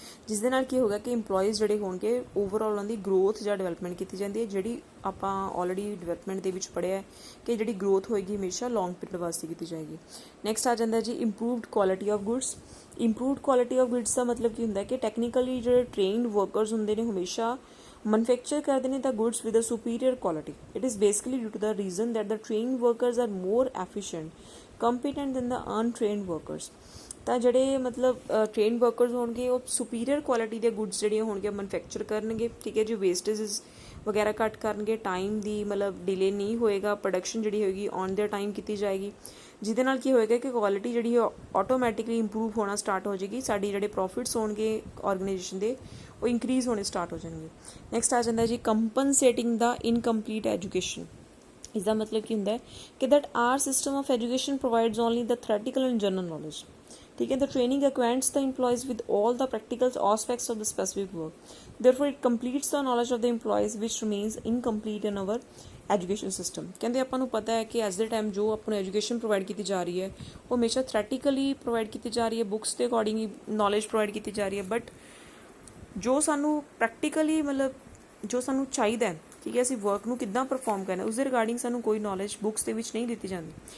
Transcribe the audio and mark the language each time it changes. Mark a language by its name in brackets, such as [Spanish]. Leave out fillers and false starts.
[Punjabi] ਜਿਸ ਦੇ ਨਾਲ ਕੀ ਹੋਗਾ ਕਿ ਇੰਪਲੋਈਜ਼ ਜਿਹੜੇ ਹੋਣਗੇ ਓਵਰਆਲ ਉਹਨਾਂ ਦੀ ਗਰੋਥ ਜਾਂ ਡਿਵੈਲਪਮੈਂਟ ਕੀਤੀ ਜਾਂਦੀ ਹੈ, ਜਿਹੜੀ ਆਪਾਂ ਆਲਰੇਡੀ ਡਿਵੈਲਪਮੈਂਟ ਦੇ ਵਿੱਚ ਪੜ੍ਹਿਆ ਕਿ ਜਿਹੜੀ ਗਰੋਥ ਹੋਏਗੀ ਹਮੇਸ਼ਾ ਲੌਂਗ ਪੀਰੀਅਡ ਵਾਸਤੇ ਕੀਤੀ ਜਾਏਗੀ। ਨੈਕਸਟ ਆ ਜਾਂਦਾ ਜੀ improved quality of goods. Improved quality of goods ਦਾ ਮਤਲਬ ਕੀ ਹੁੰਦਾ ਕਿ ਟੈਕਨੀਕਲੀ ਜਿਹੜੇ ਟ੍ਰੇਨਡ ਵਰਕਰਸ ਹੁੰਦੇ ਨੇ ਹਮੇਸ਼ਾ manufacture ਕਰਦੇ ਨੇ [English] the goods with a superior quality. It is basically due to the reason that the trained workers are more efficient, competent than the untrained workers. [Punjabi] ਤਾਂ ਜਿਹੜੇ ਮਤਲਬ ਟ੍ਰੇਨਡ ਵਰਕਰਸ ਹੋਣਗੇ ਉਹ ਸੁਪੀਰੀਅਰ ਕੁਆਲਿਟੀ ਦੇ ਗੁੱਡਸ ਜਿਹੜੀਆਂ ਹੋਣਗੀਆਂ ਮੈਨੂਫੈਕਚਰ ਕਰਨਗੇ, ਠੀਕ ਹੈ ਜੀ। ਵੇਸਟੇਜਸ ਵਗੈਰਾ ਘੱਟ ਕਰਨਗੇ, ਟਾਈਮ ਦੀ ਮਤਲਬ ਡਿਲੇ ਨਹੀਂ ਹੋਏਗਾ, ਪ੍ਰੋਡਕਸ਼ਨ ਜਿਹੜੀ ਹੋਏਗੀ ਔਨ ਦੇਅਰ ਟਾਈਮ ਕੀਤੀ ਜਾਏਗੀ, ਜਿਹਦੇ ਨਾਲ ਕੀ ਹੋਏਗਾ ਕਿ ਕੁਆਲਿਟੀ ਜਿਹੜੀ ਆਟੋਮੈਟਿਕਲੀ ਇੰਪਰੂਵ ਹੋਣਾ ਸਟਾਰਟ ਹੋ ਜਾਏਗੀ। ਸਾਡੀ ਜਿਹੜੇ ਪ੍ਰੋਫਿਟਸ ਹੋਣਗੇ ਆਰਗੇਨਾਈਜੇਸ਼ਨ ਦੇ ਉਹ ਇੰਕਰੀਜ਼ ਹੋਣੇ ਸਟਾਰਟ ਹੋ ਜਾਣਗੇ। ਨੈਕਸਟ ਆ ਜਾਂਦਾ ਜੀ ਕੰਪਨਸੇਟਿੰਗ ਦਾ ਇਨਕੰਪਲੀਟ ਐਜੂਕੇਸ਼ਨ। ਇਸ ਦਾ ਮਤਲਬ ਕੀ ਹੁੰਦਾ ਹੈ ਕਿ [English] that our system of education provides only the theoretical and general knowledge, [Punjabi] ठीक है। [English] The training acquaints the employees with all the practical aspects of the specific work. Therefore, it completes the knowledge of the employees which remains incomplete in our [Punjabi] education system. ਕਹਿੰਦੇ ਆਪਾਂ ਨੂੰ ਪਤਾ ਹੈ ਕਿ as ਦੇ time ਜੋ ਆਪਾਂ ਨੂੰ ਐਜੂਕੇਸ਼ਨ ਪ੍ਰੋਵਾਈਡ ਕੀਤੀ ਜਾ ਰਹੀ ਹੈ ਉਹ ਹਮੇਸ਼ਾ ਥਿਓਰੈਟੀਕਲੀ ਪ੍ਰੋਵਾਈਡ ਕੀਤੀ ਜਾ ਰਹੀ ਹੈ, ਬੁੱਕਸ ਦੇ ਅਕੋਰਡਿੰਗ ਹੀ ਨੌਲੇਜ ਪ੍ਰੋਵਾਈਡ ਕੀਤੀ ਜਾ ਰਹੀ ਹੈ, ਬਟ ਜੋ ਸਾਨੂੰ ਪ੍ਰੈਕਟੀਕਲੀ ਮਤਲਬ ਜੋ ਸਾਨੂੰ ਚਾਹੀਦਾ ਹੈ, ਠੀਕ ਹੈ, ਅਸੀਂ ਵਰਕ ਨੂੰ ਕਿੱਦਾਂ ਪਰਫੋਰਮ ਕਰਨਾ ਉਸ ਦੇ ਰਿਗਾਰਡਿੰਗ ਸਾਨੂੰ ਕੋਈ ਨੌਲੇਜ ਬੁੱਕਸ ਦੇ ਵਿੱਚ ਨਹੀਂ ਦਿੱਤੀ ਜਾਂਦੀ।